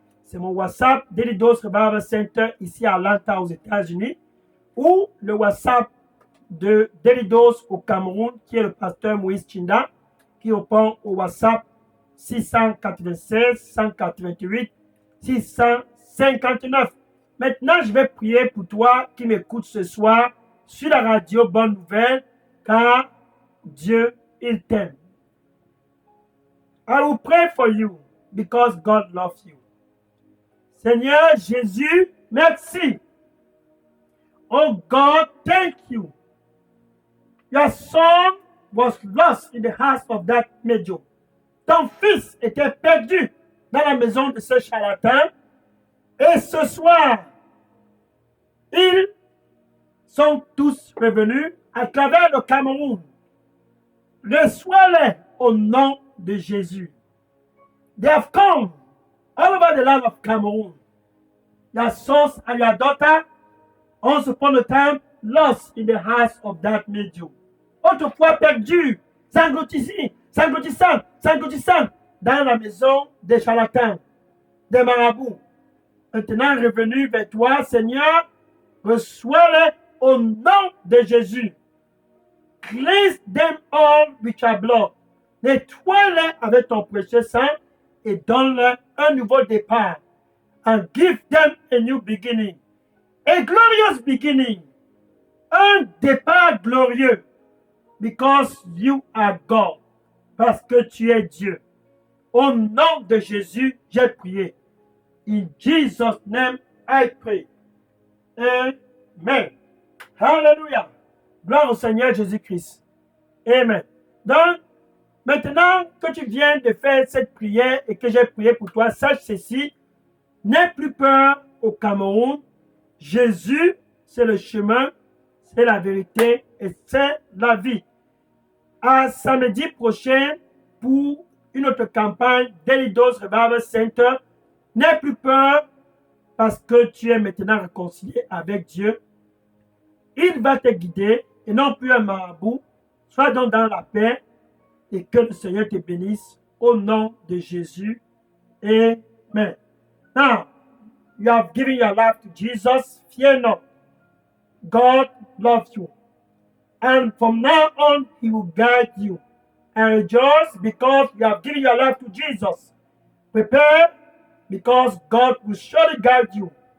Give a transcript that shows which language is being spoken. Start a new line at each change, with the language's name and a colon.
French: C'est mon WhatsApp Daily Dose Revival Center ici à Atlanta aux États-Unis ou le WhatsApp de Daily Dose au Cameroun qui est le pasteur Moïse Chinda qui répond au WhatsApp 696 188 659. Maintenant, je vais prier pour toi qui m'écoutes ce soir sur la radio Bonne Nouvelle car Dieu, il t'aime.
English: I will pray for you because God loves you.
French: Seigneur Jésus, merci.
English: Oh God, thank you. Your son was lost in the house of that medium.
French: Ton fils était perdu dans la maison de ce charlatan. Et ce soir, il sont tous revenus à travers le Cameroun. Reçois-les au nom de Jésus.
English: They have come all over the land of Cameroon. Your sons and your daughter, once upon a time, lost in the hands of that medium.
French: Autrefois perdu, s'engloutissant dans la maison des charlatans, des marabouts. Maintenant revenu vers toi, Seigneur, reçois-les au nom de Jésus.
English: Cleanse them all with your blood.
French: Nettoie-les avec ton précieux sang et donne-leur un nouveau départ.
English: And give them a new beginning. A glorious beginning.
French: Un départ glorieux.
English: Because you are God.
French: Parce que tu es Dieu. Au nom de Jésus, j'ai prié.
English: In Jesus' name, I pray.
French: Amen. Hallelujah. Gloire au Seigneur Jésus-Christ. Amen. Donc, maintenant que tu viens de faire cette prière et que j'ai prié pour toi, sache ceci. N'aie plus peur au Cameroun. Jésus, c'est le chemin, c'est la vérité et c'est la vie. À samedi prochain, pour une autre campagne Daily Dose Revival Center, n'aie plus peur parce que tu es maintenant réconcilié avec Dieu. Il va te guider et non plus un marabout. Sois donc dans la paix et que le Seigneur te bénisse au nom de Jésus. Amen.
English: Now, you have given your life to Jesus. Fear not. God loves you. And from now on, He will guide you. And rejoice because you have given your life to Jesus. Prepare because God will surely guide you.